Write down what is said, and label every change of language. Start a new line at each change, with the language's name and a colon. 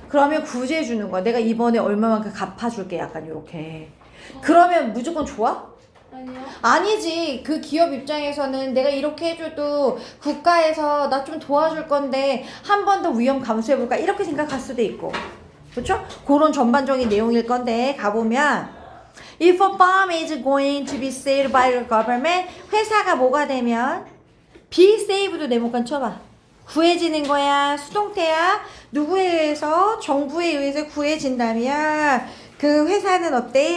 Korean: 그러면 구제해주는 거야. 내가 이번에 얼마만큼 갚아줄게. 약간 요렇게. 그러면 무조건 좋아? 아니요. 아니지. 그 기업 입장에서는 내가 이렇게 해줘도 국가에서 나 좀 도와줄 건데 한 번 더 위험 감수해볼까 이렇게 생각할 수도 있고. 그렇죠? 그런 전반적인 내용일 건데 가보면
English: If a farm is going to be saved by the government,
Korean: 회사가 뭐가 되면 be saved도 네모칸 쳐봐. 구해지는 거야. 수동태야. 누구에 의해서? 정부에 의해서 구해진다면 그 회사는 어때?